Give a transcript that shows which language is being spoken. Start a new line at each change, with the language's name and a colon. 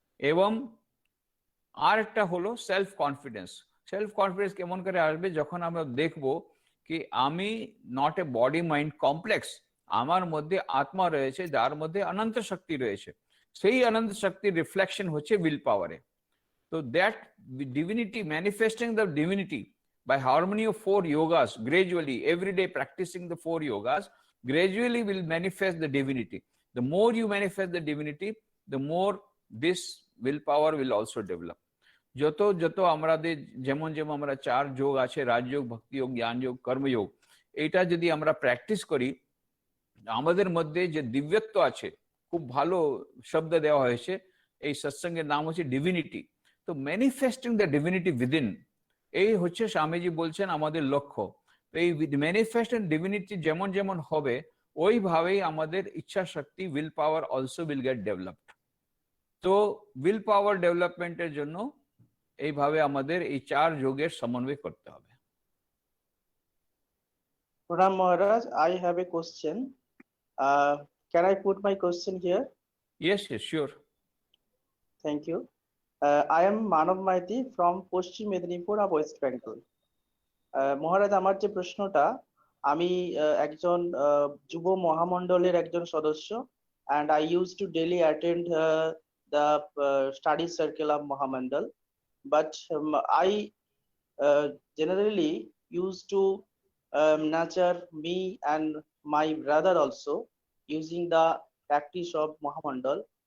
Bangla: এবং আর একটা হলো সেলফ কনফিডেন্স। সেলফ কনফিডেন্স কেমন করে আসবে? যখন আমরা দেখবো কি আমি
English: not a body mind complex,
Bangla: আমার মধ্যে আত্মা রয়েছে যার মধ্যে অনন্ত শক্তি রয়েছে, সেই অনন্ত শক্তির রিফ্লেকশন হচ্ছে উইল পাওয়ারে।
English: তো that divinity, manifesting the divinity by harmony of 4 yogas, gradually every day practicing the 4 yogas gradually will manifest the divinity. The more you manifest the divinity, the more this willpower will also develop.
Bangla: যত আমাদের যেমন আমরা 4 যোগ আছে, রাজযোগ, ভক্তি যোগ, জ্ঞান যোগ, কর্মযোগ, এটা যদি আমরা প্র্যাকটিস করি, আমাদের মধ্যে যে দিব্যত্ব আছে, খুব ভালো শব্দ দেওয়া হয়েছে, এই সৎসঙ্গের নাম হচ্ছে ডিভিনিটি। তো
English: manifesting the divinity within,
Bangla: এই হচ্ছে স্বামীজি বলছেন আমাদের লক্ষ্য। তো এই ম্যানিফেস্টিং ডিভিনিটি যেমন যেমন হবে ওইভাবেই আমাদের ইচ্ছা শক্তি,
English: Will power also will get developed.
Bangla: তো উইল পাওয়ার ডেভেলপমেন্টের জন্য এইভাবে আমাদের এই 4 যোগের সমন্বয় করতে হবে।
English: Pranam Maharaj, I have a question. Can I put my question here? Yes, yes, sure. Thank you. I am Manav Maiti from Paschim Medinipur of West Bengal.
Bangla: মহারাজ, আমার যে প্রশ্নটা, আমি একজন যুব মহামণ্ডলের একজন সদস্য,
English: and I used to daily attend the study circle of Mahamandal, but I generally used to nurture me and my brother also using the practice of Mahamandal.